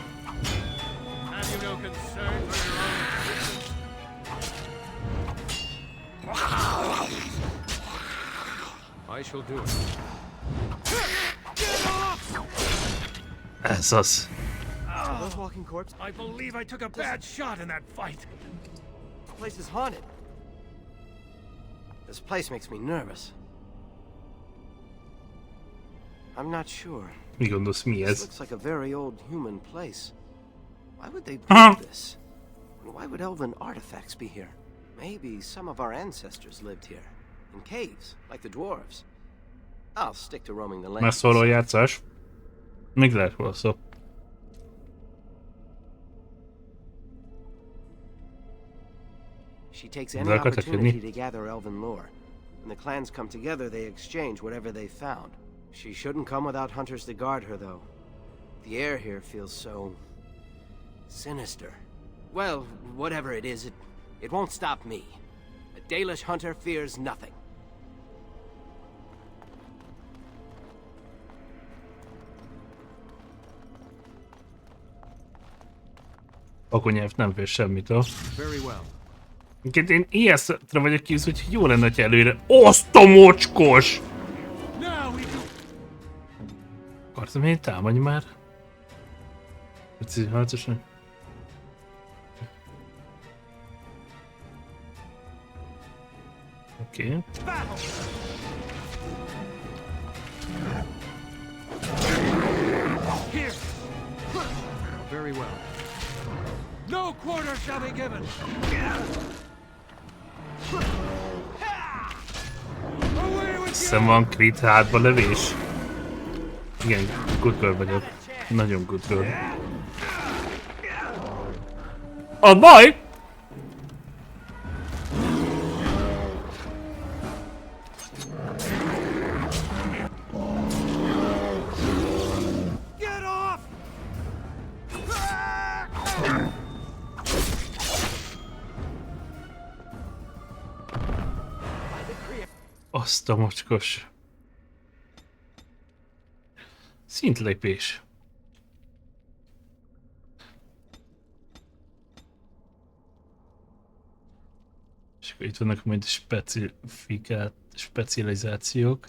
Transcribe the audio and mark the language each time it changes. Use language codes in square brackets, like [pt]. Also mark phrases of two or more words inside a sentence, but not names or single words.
[en] I shall do it. [hu] Ez az. [en] Those walking corpses? I believe I took a bad shot in that fight. This place is haunted. This place makes me nervous. I'm not sure. [hu] Mi gondolsz, mi [en] This [hu] ez? [en] looks like a very old human place. Why would they build this? And why would elven artifacts be here? Maybe some of our ancestors lived here. In caves, like the dwarves. I'll stick to roaming the land. [hu] Már szóló játszás. Még lehet róla szó. [en] She takes any [hu] Ezzel akartak [en] opportunity [hu] jönni? [en] to gather elven lore. When the clans come together, they exchange whatever they found. She shouldn't come without hunters to guard her, though. The air here feels so... sinister. Well, whatever it is, it won't stop me. A Dalish hunter fears nothing. [hu] Akonyelv nem fél semmitől. [en] Very well. [hu] Egyébként én ijesztre vagyok kíváncsi, hogy jó lenne, hogy előre... Azt a mocskos! Akartam én támadni már? Harcosan. Oké. [en] Very well. No quarter shall be given. [hu] Hiszem van crit hátba lövés. Igen, [en] good girl [hu] vagyok. Nagyon [en] good girl. [hu] A baj! [en] Get off! [hu] Azt a mocskos. Szintlépés. És akkor itt vannak majd specializációk.